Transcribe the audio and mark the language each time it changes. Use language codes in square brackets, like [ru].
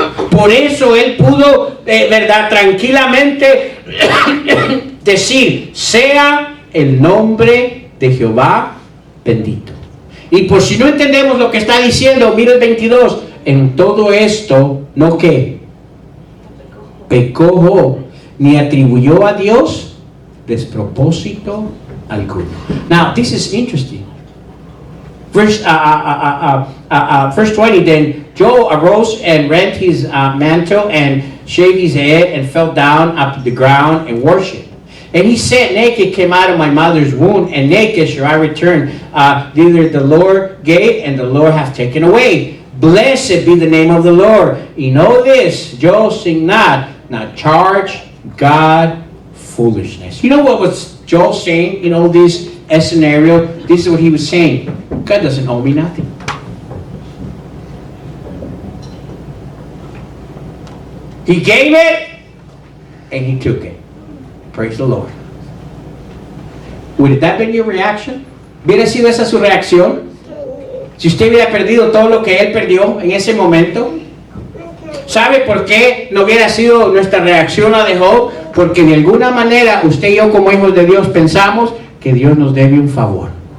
[es] Por eso él pudo, verdad, tranquilamente decir: sea el nombre de Jehová bendito. Y por si no entendemos lo que está diciendo, mira el 22. En todo esto, ¿no qué? Pecó Job, ni atribuyó a Dios despropósito alguno. [en] Now, this is interesting. Verse 20, then Job arose and rent his mantle and shaved his head and fell down up to the ground and worshipped. And he said, naked came out of my mother's womb, and naked shall I return. Thither the Lord gave, and the Lord hath taken away. Blessed be the name of the Lord. You know this, Job sing not charge God foolishness. You know what was Job saying in all this scenario? This is what he was saying: God doesn't owe me nothing. He gave it, and he took it. Praise the Lord. Would that been your reaction? [es] ¿Hubiera sido esa su reacción? Si usted hubiera perdido todo lo que él perdió en ese momento. ¿Sabe por qué no hubiera sido nuestra reacción a la de Job? Porque de alguna manera usted y yo, como hijos de Dios, pensamos que Dios nos debe un favor.